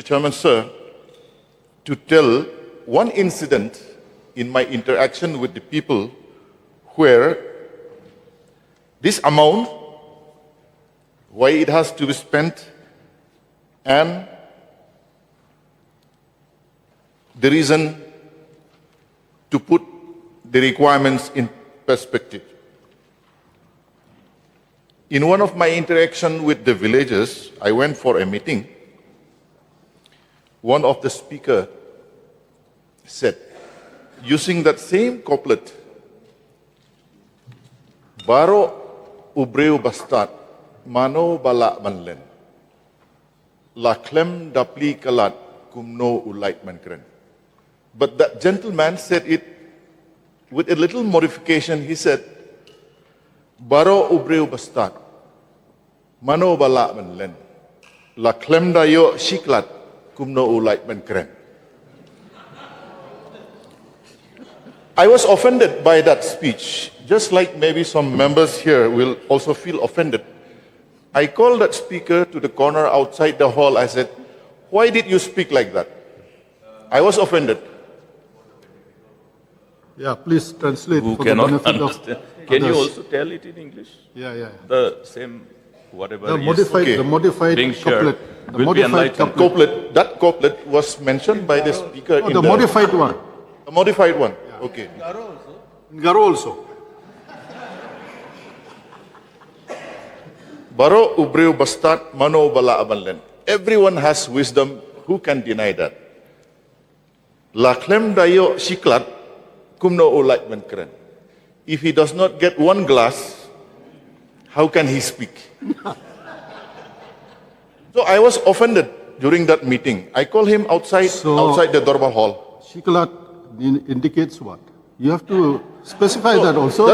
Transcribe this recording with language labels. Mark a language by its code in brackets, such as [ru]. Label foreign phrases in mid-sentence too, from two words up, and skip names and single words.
[en] Chairman, sir, to tell one incident in my interaction with the people where this amount, why it has to be spent, and the reason to put the requirements in perspective. In one of my interactions with the villagers, I went for a meeting. One of the speakers said, using that same couplet, [kha] Baro ubreu bastat, mano balak manlen, la klem dapli kalat, kumno ulait mankren. [en] But that gentleman said it with a little modification. He said, [kha] Baro ubreu bastat, mano balak manlen, la klem dayo shiklat, kumno ulait mankren. [en] I was offended by that speech, just like maybe some members here will also feel offended. I called that speaker to the corner outside the hall. I said, why did you speak like that? I was offended. Yeah, please translate Who for the cannot benefit of understand? Can you others. also tell it in English? Yeah. The same, whatever The is modified, okay. the modified being shared couplet. The will be modified enlightened. couplet. That couplet was mentioned by the speaker in The modified one. the modified one. Okay. Garo also. [kha] Baro ubreu bastat mano bala abanlen. [en] Everyone has wisdom. Who can deny that? [kha] La klem dayo shiklat kumno ulait menkeren. [en] If he does not get one glass, how can he speak? So I was offended during that meeting. I called him outside the Dorba Hall. Shiklat indicates what? You have to specify that also.